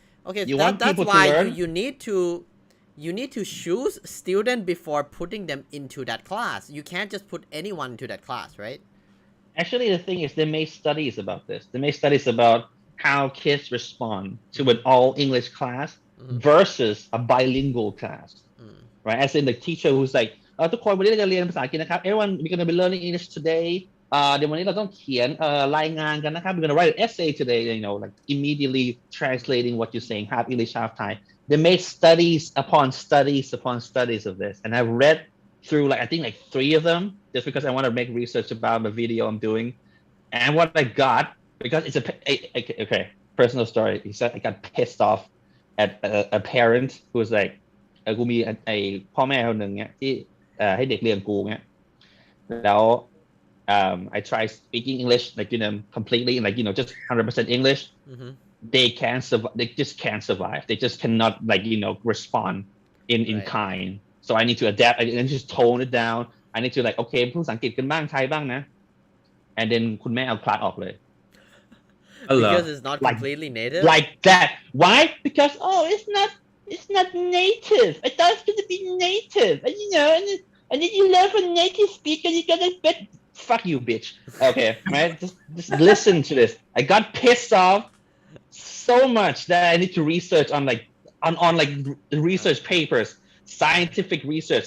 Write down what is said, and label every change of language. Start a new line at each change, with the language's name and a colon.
English: Okay, that's why you need to choose student before putting them into that class. You can't just put anyone into that class, right? Actually, the thing is, they made studies about this. They made studies about how kids respond to an all English class versus a bilingual class, right? As in the teacher who's like,
Thai: ทุกคนวันนี้เราจะเรียนภาษาอังกฤษนะครับ
English: everyone we're gonna be learning English today.
Thai: เดี๋ยววันนี้เราต้องเขียนรายงานกันนะครับ
English: we're gonna write an essay today. Like immediately translating what you're saying, half English, half Thai. they made studies upon studies upon studies of this, and I read through like I think like 3 of them just because I want to make research about the video I'm doing. And what I got, because it's okay, personal story. He said I got pissed off at a parent who was like
Thai: กูมีไอ้พ่อแม่คนหนึ่งเนี่ยที่ให้เด็กเรียนกูเนี่ยแล้ว
English: I try speaking English like completely like just 100% English. Mm-hmm. They can't survive. They just can't survive. They just cannot like respond in Right. kind. So I need to adapt. I need to just tone it down. I need to like okay
Thai: พูดภาษาอังกฤษกันบ้างไทยบ้างนะ
English: and then
Thai: คุณแม่เอาคลาสออกเลย
English: Because it's not completely native. Like that. Why? Because it's not native. I thought it's going to be native. And and then you learn from native speaker, you gotta bet. Fuck you, bitch. Okay, right? Just listen to this. I got pissed off so much that I need to research on like research papers, scientific research.